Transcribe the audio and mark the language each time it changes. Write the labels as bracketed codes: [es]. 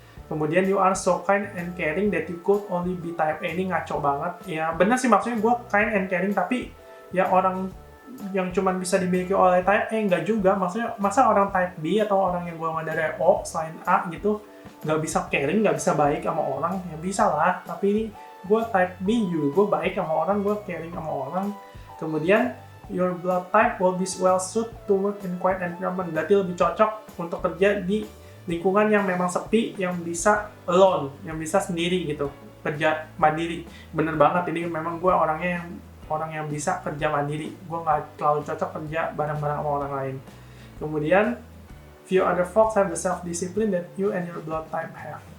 [id] Kemudian, [en] you are so kind and caring that you could only be type A. [id] Ini ngaco banget. Ya bener sih, maksudnya gue [en] kind and caring, [id] tapi ya orang yang cuma bisa dimiliki oleh type A, nggak juga. Maksudnya, masa orang type B atau orang yang golongan darah O selain A gitu, nggak bisa caring, nggak bisa baik sama orang, ya bisa lah. Tapi ini gue type B juga, gue baik sama orang, gue caring sama orang. Kemudian, [en] your blood type will be well suited to work in quiet environment. [id] Berarti lebih cocok untuk kerja di lingkungan yang memang sepi, yang bisa alone, yang bisa sendiri gitu, kerja mandiri. Bener banget, ini memang gue orangnya orang yang bisa kerja mandiri. Gue nggak terlalu cocok kerja bareng-bareng sama orang lain. Kemudian, [en] few other folks have the self-discipline that you and your blood type have.